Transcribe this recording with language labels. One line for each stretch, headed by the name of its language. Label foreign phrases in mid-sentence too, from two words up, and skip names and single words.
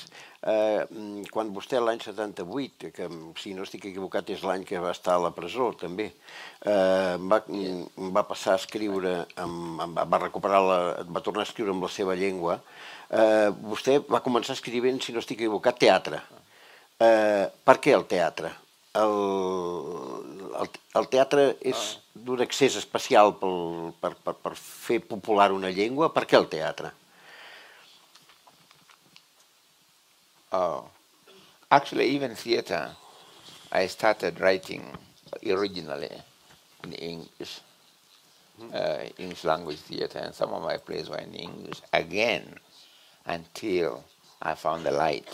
Catalan: Quan vostè l'any 78, que si no estic equivocat és l'any que va estar a la presó també, va passar a escriure, va tornar a escriure amb la seva llengua, vostè va començar escrivint, si no estic equivocat, teatre. Per què el teatre? El teatre és d'un accés especial per fer popular una llengua. Per què el teatre?
English: Actually, even theater, I started writing originally in English, English language theater, and some of my plays were in English again until I found the light.